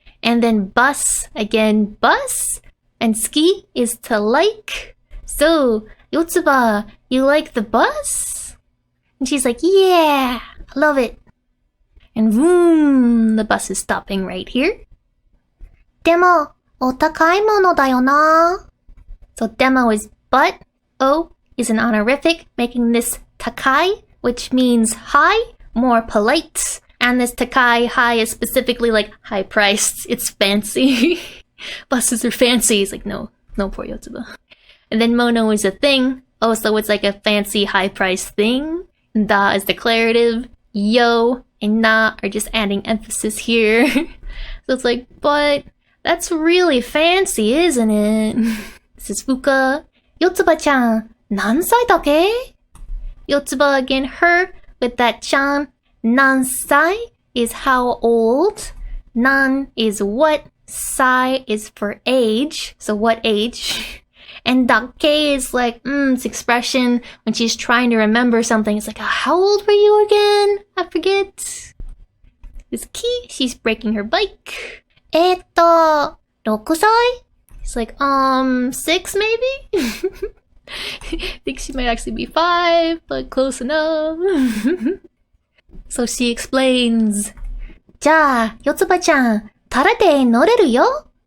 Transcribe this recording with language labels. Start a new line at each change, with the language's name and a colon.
English: And then bus, again, bus. And ski is to like. So, Yotsuba, you like the bus? And she's like, yeah, I love it. And vroom, the bus is stopping right here.
Japanese: でも、お高いものだよな.
English: So demo is but, o is an honorific, making this takai, which means high, more polite. And this takai, high, is specifically like high priced. It's fancy. Buses are fancy. It's like, no, poor Yotsuba. And then mono is a thing. Oh, so it's like a fancy, high priced thing. And da is declarative. Yo and na are just adding emphasis here. So it's like, but that's really fancy, isn't it? This is Fuka.
Japanese: Yotsuba-chan, 何歳だっけ?
English: Yotsuba again, her, with that chan.
Japanese: 何歳
English: is how old. Nan is what. Sai is for age. So what age? And dakke is like, it's expression when she's trying to remember something. It's like, how old were you again? I forget. This key, she's breaking her bike.
Japanese: 6歳?
English: It's like, 6 maybe? I think she might actually be 5, but close enough. So she explains,
Japanese: じゃあ、Yotsuba-chan, タダで乗れるよ?